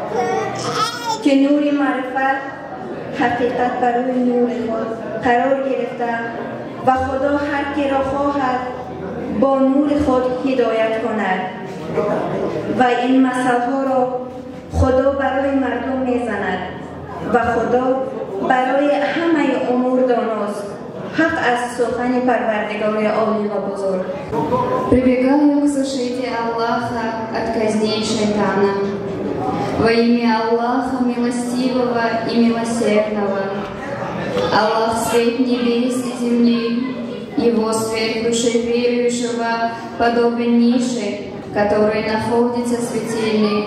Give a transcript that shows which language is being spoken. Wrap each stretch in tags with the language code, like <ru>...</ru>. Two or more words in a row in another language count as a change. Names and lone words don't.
<fa>که نور معرفت حقیقت بر روی نور خود قرار گرفته و خدا هر کی را خواهد با نور خود هدایت کند و این مثلها را خدا برای مردم میزند و خدا برای همه امور داناست. حق از سخن پروردگار عالی و بزرگ.</fa> <ru>Прибегаю к защите Аллаха от козней шайтана. Во имя Аллаха милостивого и милосердного. Аллах свет небес и земли, Его свет души верующего подобен нише, который находится светильник.</ru>